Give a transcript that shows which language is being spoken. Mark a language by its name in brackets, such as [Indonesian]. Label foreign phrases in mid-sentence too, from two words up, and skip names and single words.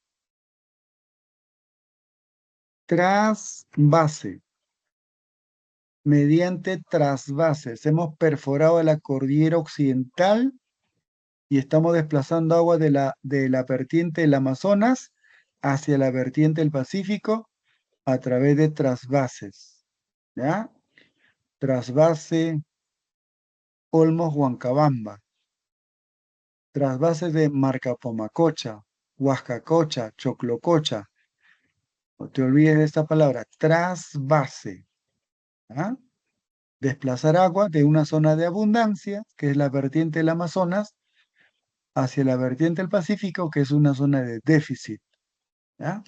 [Spanish] Trasvase. Mediante trasvases hemos perforado la cordillera occidental y estamos desplazando agua de la vertiente del Amazonas hacia la vertiente del Pacífico a través de trasvases. ¿Ya? Trasvase Olmos-Huancabamba, trasvases de Marcapomacocha, Huascacocha, Choclococha. No te olvides de esta palabra, trasvase. ¿Ah? Desplazar agua de una zona de abundancia, que es la vertiente del Amazonas, hacia la vertiente del Pacífico, que es una zona de déficit. ¿Ya?